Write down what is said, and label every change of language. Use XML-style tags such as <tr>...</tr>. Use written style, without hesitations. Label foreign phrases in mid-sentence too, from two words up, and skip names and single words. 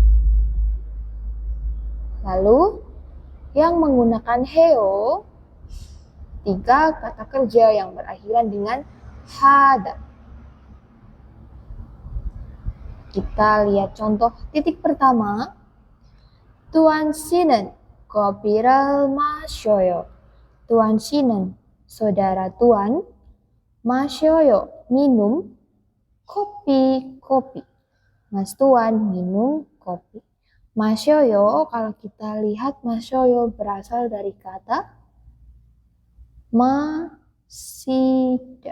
<id>Lalu yang menggunakan heo, 3 kata kerja yang berakhiran dengan hada. Kita lihat contoh titik pertama.</id> <ko>Tuan 씨는 kopi를 마셔요. Tuan 씨는,</ko> <id>saudara tuan, 마셔요, minum, kopi. Mas tuan minum kopi. 마셔요, kalau kita lihat 마셔요 berasal dari kata masida.</id>